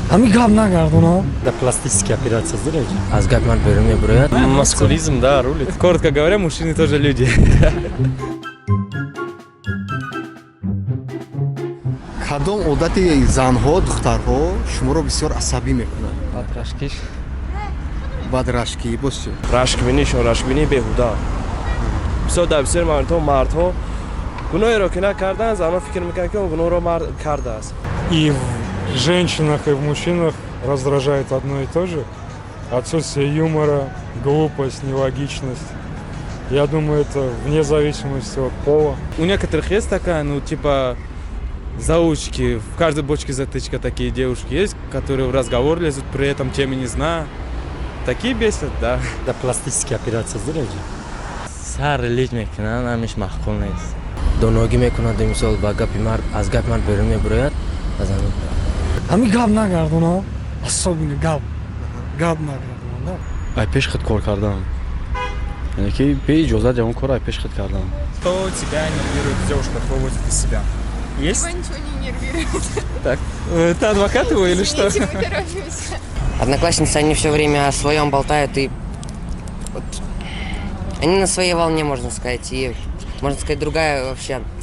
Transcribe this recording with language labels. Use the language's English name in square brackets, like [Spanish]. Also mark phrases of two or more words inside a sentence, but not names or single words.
[Tajik] Ами гап нагардуна. [Russian] Да, пластические операции сделаете? [Tajik] Аз гапман берем бурят. [Russian] Маскулизм, да, рулит. Коротко говоря, мужчины тоже люди. [Tajik] кадом одати занҳо духтарҳо шуморо бисёр асабӣ мекунад? Бадрашкиш. бадрашкӣ боз чӣ? Рашкбинишон, рашкбини беҳуда. Бисёр мардҳо гуноҳеро ки накардаанд, занҳо фикр мекунанд ки он гуноҳро кардааст. [Russian] И в женщинах, и в мужчинах раздражает одно и то же. Отсутствие юмора, глупость, нелогичность. Я думаю, это вне зависимости от пола. У некоторых есть такая, типа заучки, в каждой бочке затычка такие девушки есть, которые в разговор лезут, при этом темы не зная. Такие бесят, да. Да, пластические операции сделаете? [Tajik] Сар лид мекунанд, ҳамиш маҳкул нест. Доногӣ мекунад, мисол ба гапи мард, аз гапи мард берун мебурояд, аз ҳамин. Ами гап нагардуна. Особенно гап. Гап нагардуна. Ай пешхед кор кардам. Яъне ки бе иҷозат ягон кор ай пешхед кардам. [Russian] Что тебя нервирует в девушках, выводит из себя? Есть? Его ничего не нервирует. Так, ты адвокат его или что? Извините, мы торопимся. Одноклассницы, они все время о своем болтают и... Вот, они на своей волне, можно сказать, и, можно сказать, другая вообще...